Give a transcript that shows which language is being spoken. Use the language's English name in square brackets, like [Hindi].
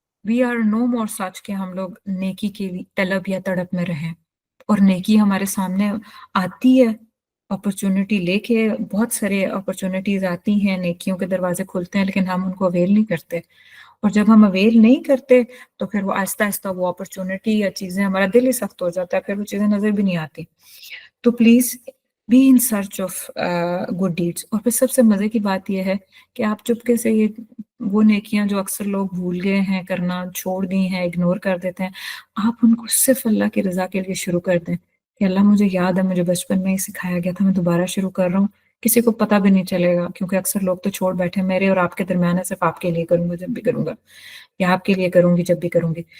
[English] we are no more such [Urdu] کہ ہم لوگ نیکی کی طلب یا تڑپ میں رہیں، اور نیکی ہمارے سامنے آتی ہے اپرچونٹی لے کے. بہت سارے اپرچونٹیز آتی ہیں، نیکیوں کے دروازے کھلتے ہیں، لیکن ہم ان کو اویل نہیں کرتے. اور جب ہم اویل نہیں کرتے تو پھر وہ آہستہ آہستہ وہ اپرچونٹی یا چیزیں ہمارا دل ہی سخت ہو جاتا ہے, پھر وہ چیزیں نظر بھی نہیں آتی. [English] تو please be in search of good deeds. [Urdu] اور پھر سب سے مزے کی بات یہ ہے کہ آپ چپکے سے یہ وہ نیکیاں جو اکثر لوگ بھول گئے ہیں کرنا, چھوڑ دی ہیں, اگنور کر دیتے ہیں, آپ ان کو صرف اللہ کی رضا کے لیے شروع کر دیں کہ اللہ مجھے یاد ہے مجھے بچپن میں ہی سکھایا گیا تھا, میں دوبارہ شروع کر رہا ہوں. کسی کو پتہ بھی نہیں چلے گا کیونکہ اکثر لوگ تو چھوڑ بیٹھے, میرے اور آپ کے درمیان ہے, صرف آپ کے لیے کروں گا جب بھی کروں گا, یا آپ کے لیے کروں گی جب بھی کروں گی.